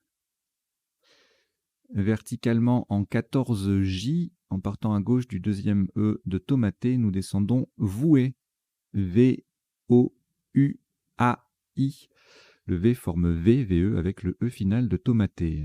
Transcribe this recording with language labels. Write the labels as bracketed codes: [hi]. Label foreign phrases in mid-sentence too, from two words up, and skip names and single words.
[fr] Verticalement en 14J, en partant à gauche du deuxième E de Tomaté, nous descendons Voué. V-O-U-A-I. Le V forme V, VE avec le E final de tomaté.